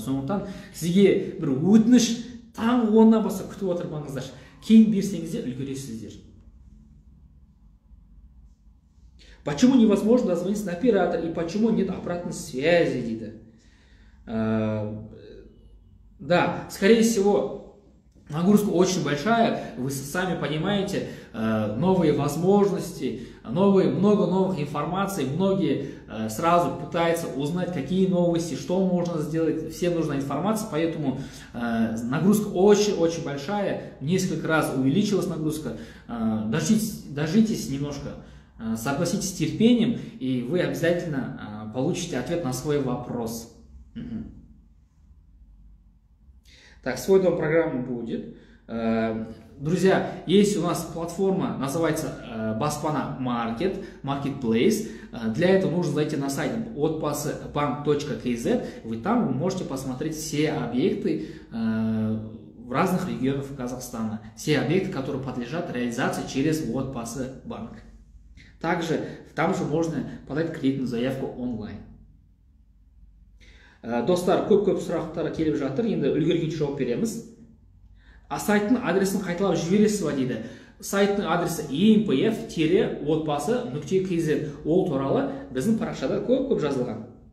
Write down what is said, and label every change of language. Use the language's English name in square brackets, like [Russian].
[Kazakh] Сондықтан сізге бір өтініш таңғы 10-нан бастап күтіп отырмаңыздар. Кейін берсеңіздер үлгересіздер. [Russian] Почему невозможно дозвониться на оператор и почему нет обратной связи, дейді. Да, скорее всего, нагрузка очень большая, вы сами понимаете, новые возможности, много новых информаций, многие сразу пытаются узнать, какие новости, что можно сделать, всем нужна информация, поэтому нагрузка очень-очень большая, несколько раз увеличилась нагрузка, дождитесь немножко, согласитесь с терпением, и вы обязательно получите ответ на свой вопрос. Так, свой дом программы будет. Друзья, есть у нас платформа, называется Баспана Marketplace. Для этого нужно зайти на сайт otpasbank.kz. Вы можете посмотреть все объекты в разных регионах Казахстана. Все объекты, которые подлежат реализации через Otpasbank. Также там же можно подать кредитную заявку онлайн. [Kazakh] Достар, көп сұрақтар келіп жатыр, енді үлгергенше жауап береміз. Сайттың адресін қайталап жібересіз ба дейді. Сайттың адресі empf-отбасы.kz. Ол туралы біздің парақшада көп жазылған.